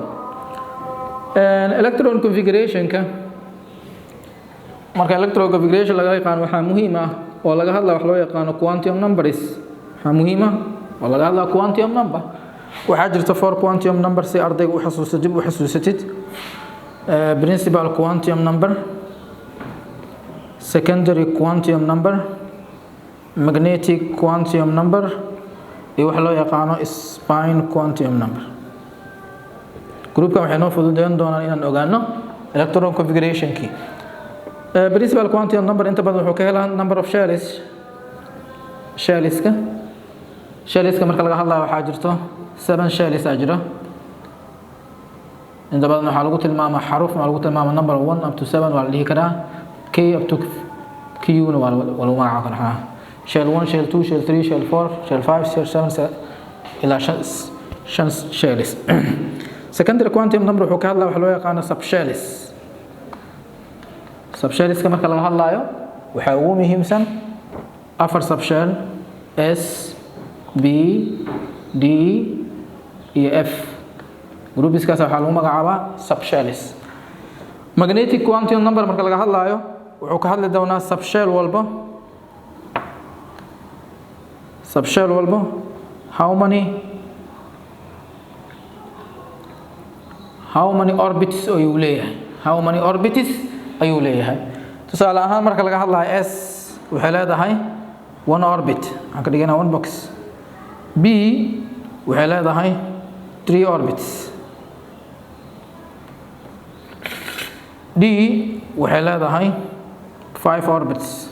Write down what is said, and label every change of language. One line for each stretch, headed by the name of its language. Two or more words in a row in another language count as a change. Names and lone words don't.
English: electron configurationka
Somali: marka
English: electron configuration
Somali: laga yaqaan waxa muhiim ah oo laga hadlayo wax loo yaqaan
English: quantum numbers.
Somali: waxa muhiim ah oo laga hadlayo
English: quantum number.
Somali: waxaa jirta 4
English: quantum number
Somali: si ardaygu u xasuusto dib u xasuusatid.
English: principal quantum number, secondary quantum number, magnetic quantum number
Somali: iyo wax loo yaqaano
English: spin quantum number.
Somali: groupkan waxay noo fududeyn doonaan inaan ogaano
English: electron configurationkii. principal quantum number
Somali: inta badan wuxuu ka helaa
English: number of shells-ka
Somali: marka laga hadlayo waxaa jirto 7 shells jira. inta badan waxaa lagu tilmaamaa xaruf ma lagu tilmaamaa
English: number 1 up to 7
Somali: waa la dhihi karaa,
English: k up to q
Somali: na waa lagu magacaabo karaa.
English: shell 1 shell 2 shell 3 shell 4 shell 5 shell 7 ilaa 5 shells. secondary quantum number
Somali: wuxuu ka hadlaa wax loo yaqaano subshellska marka laga hadlayo waxaa ugu muhiimsan 4 subshell S, B, D iyo F. groupiskaas waxaa lagu magacaabaa subshells.
English: magnetic quantum number
Somali: marka laga hadlayo wuxuu ka hadli doonaa subshell walba
English: how many orbits
Somali: ayuu leeyahay. tusaale ahaan marka laga hadlayo S waxay leedahay 1 orbit, waxaan ka dhiganaa 1 box. B waxay leedahay 3 orbits. D waxay leedahay 5 orbits.